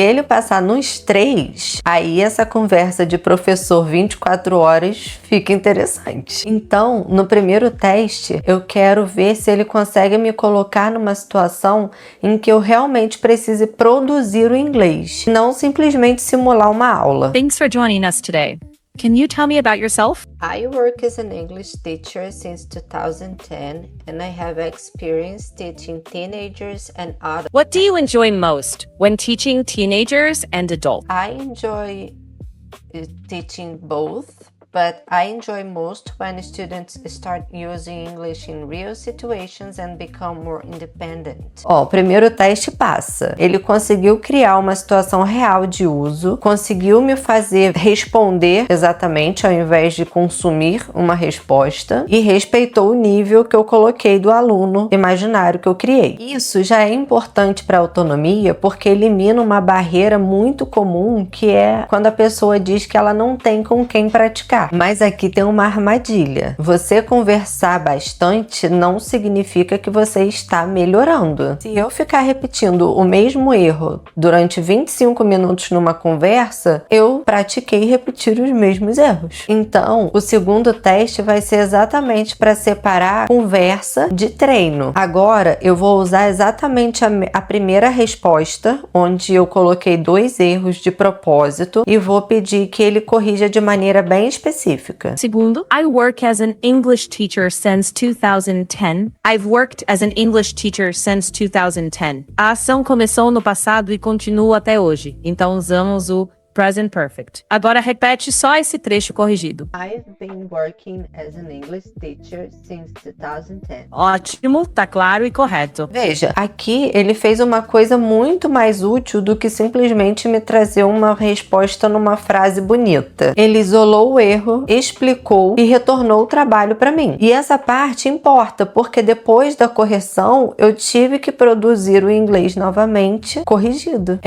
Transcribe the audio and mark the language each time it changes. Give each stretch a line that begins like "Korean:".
Portuguese: Se ele passar nos 3, aí essa conversa de professor 24 horas fica interessante. Então, no primeiro teste, eu quero ver se ele consegue me colocar numa situação em que eu realmente precise produzir o inglês, não simplesmente simular uma aula.
English: Thanks for joining us today. Can you tell me about yourself? I work as an English teacher since 2010 and I have experience teaching teenagers and adults. What do you enjoy most when teaching teenagers and adults? I enjoy teaching both, but I enjoy most when students start using English in real situations and become more independent.
Portuguese: O primeiro teste passa. Ele conseguiu criar uma situação real de uso, conseguiu me fazer responder exatamente ao invés de consumir uma resposta e respeitou o nível que eu coloquei do aluno imaginário que eu criei. Isso já é importante para a autonomia porque elimina uma barreira muito comum, que é quando a pessoa diz que ela não tem com quem praticar. Mas aqui tem uma armadilha. Você conversar bastante não significa que você está melhorando. Se eu ficar repetindo o mesmo erro durante 25 minutos numa conversa, eu pratiquei repetir os mesmos erros. Então, o segundo teste vai ser exatamente para separar conversa de treino. Agora, eu vou usar exatamente a primeira resposta, onde eu coloquei 2 erros de propósito, e vou pedir que ele corrija de maneira bem específica. Segundo,
English: I work as an English teacher since 2010. I've worked as an English teacher since 2010.
Portuguese: A ação começou no passado e continua até hoje. Então usamos o Present Perfect. Agora repete só esse trecho corrigido.
English: I've been working as an English teacher since 2010.
Portuguese: Ótimo, tá claro e correto. Veja, aqui ele fez uma coisa muito mais útil do que simplesmente me trazer uma resposta numa frase bonita. Ele isolou o erro, explicou e retornou o trabalho para mim. E essa parte importa, porque depois da correção eu tive que produzir o inglês novamente corrigido.